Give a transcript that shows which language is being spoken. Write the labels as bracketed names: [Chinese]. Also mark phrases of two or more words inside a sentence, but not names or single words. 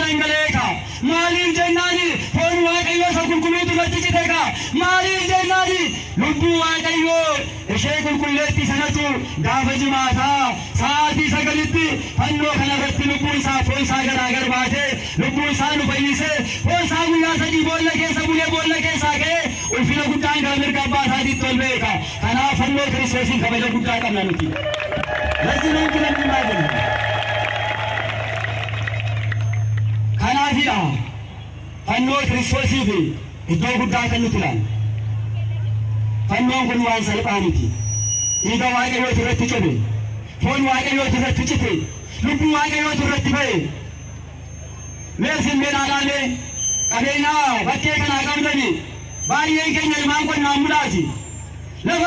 [Oromo] duratti dhangala'eeka maaliif jennaani foon waaqayyoo isa qulqulluutu irratti citeeka maaliif jennaani lubbuu waaqayyoo ishee qulqulleetti sanatu gaafa jimaataa sa'aatii 9tti fannoo kanarratti lubbuun isaa foon isaa garaagar baatee lubbuun isaa nu fayyisee foon isaa guyyaa 3 boolla keessa bulee boolla keessaa ka'ee ulfina guddaan gara mirga abbaa isaatiitti ol beeka kanaaf fannoo kiristoosiin kabaja guddaa qabna nuti [Amharic] ለዚህ ነው እንጂ ለምን አይደለም [Oromo] kanaafiyyuu fannoo kiristoosiif iddoo guddaa kan nuti ilaalla fannoon kun waan salphaa miti dhiiga waaqayyootu irratti cabe foon waaqayyootu irratti cite lubbuu waaqayyootu irratti ba'e meesin meedhaadhaalee qabeenyaa bakkee kanaa qabdani baay'een keenya ilmaan qonnaan bulaati lafa